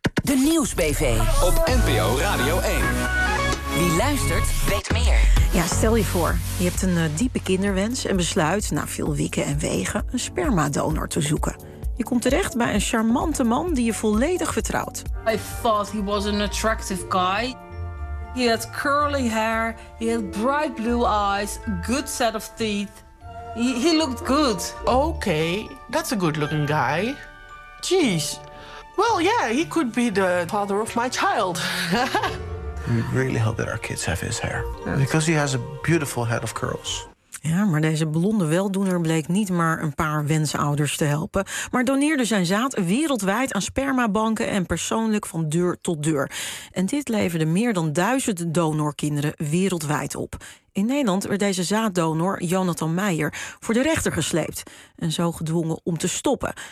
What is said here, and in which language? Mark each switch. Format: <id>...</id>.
<nl>De Nieuwsbv op NPO Radio 1. Wie luistert, weet meer. Ja, stel je voor, je hebt een diepe kinderwens en besluit na veel wieken en wegen een spermadonor te zoeken. Je komt terecht bij een charmante man die je volledig vertrouwt.</nl> <en>I thought he was an attractive guy. He had curly hair, he had bright blue eyes, good set of teeth. He looked good. Okay, that's a good looking guy. Jeez. Well, yeah, he could be the father of my child. We really hope that our kids have his hair. Because he has a beautiful head of curls.</en> <nl>Ja, maar deze blonde weldoener bleek niet maar een paar wensouders te helpen, maar doneerde zijn zaad wereldwijd aan spermabanken en persoonlijk van deur tot deur. En dit leverde meer dan 1000 donorkinderen wereldwijd op. In Nederland werd deze zaaddonor, Jonathan Meijer, voor de rechter gesleept en zo gedwongen om te stoppen.</nl>